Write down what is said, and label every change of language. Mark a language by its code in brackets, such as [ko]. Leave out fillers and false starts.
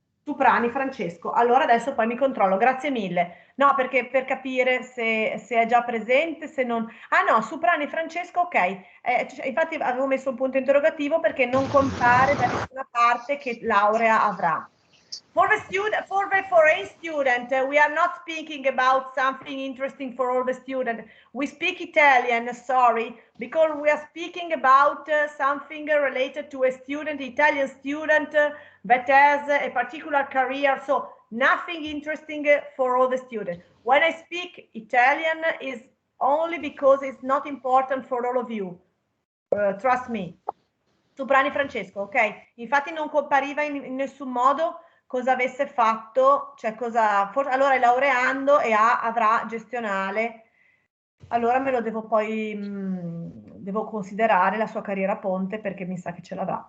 [it] Suprani Francesco. Allora adesso poi mi controllo, grazie mille. No, perché per capire se è già presente, se non... Ah no, Suprani Francesco, ok. Infatti avevo messo un punto interrogativo perché non compare da nessuna parte che laurea avrà. [en] For the student, for the foreign student, we are not speaking about something interesting for all the students. We speak Italian, sorry, because we are speaking about something related to a student, Italian student that has a particular career. So nothing interesting for all the students. When I speak Italian is only because it's not important for all of you. Trust me. Suprani Francesco, ok? [it] Infatti non compariva in nessun modo cosa avesse fatto, cioè cosa, allora è laureando e avrà gestionale, allora me lo devo poi, devo considerare la sua carriera ponte perché mi sa che ce l'avrà.